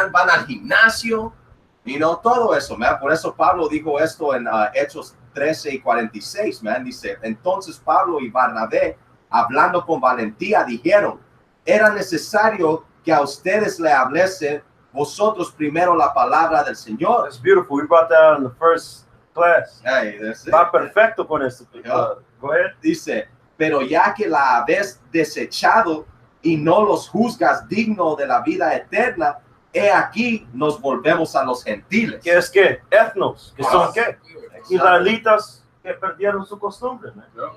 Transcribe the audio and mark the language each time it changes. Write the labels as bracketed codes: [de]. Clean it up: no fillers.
[es] Van al gimnasio, todo eso, man. Por eso Pablo dijo esto en Hechos 13 y 46, man. Dice, entonces Pablo y Barnabé, hablando con valentía, dijeron, era necesario que a ustedes le hablase vosotros primero la palabra del Señor. [en] That's beautiful. We brought that in the first class. Hey, that's it. [es] Va perfecto con esto. [en] Go ahead. [es] Dice, pero ya que la habéis desechado y no los juzgas digno de la vida eterna, he aquí nos volvemos a los gentiles. ¿Qué es qué? Etnos. ¿Que son qué? Exacto. Israelitas que perdieron su costumbre, man.